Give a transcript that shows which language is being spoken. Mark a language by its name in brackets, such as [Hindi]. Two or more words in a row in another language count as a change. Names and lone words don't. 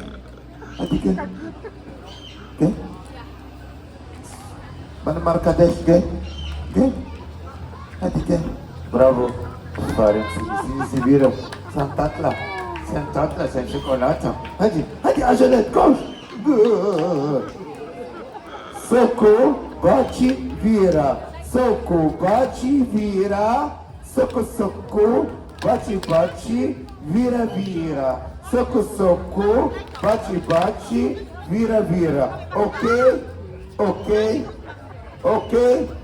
[Turkish] Hadi gel. Gel. Benim arkadaş gel. Gel. Hadi gel. Bravo. Aferin seni seviyorum. Sen tatlı. Sen tatlı, sen çikolata. Hadi, hadi acele et, koş. [English] Good. Soku, baci, vira. Soku, baci, vira. Soku, soku, baci, baci, vira, vira. Soku, soku, baci, baci, vira, vira. Okay? Okay? Okay?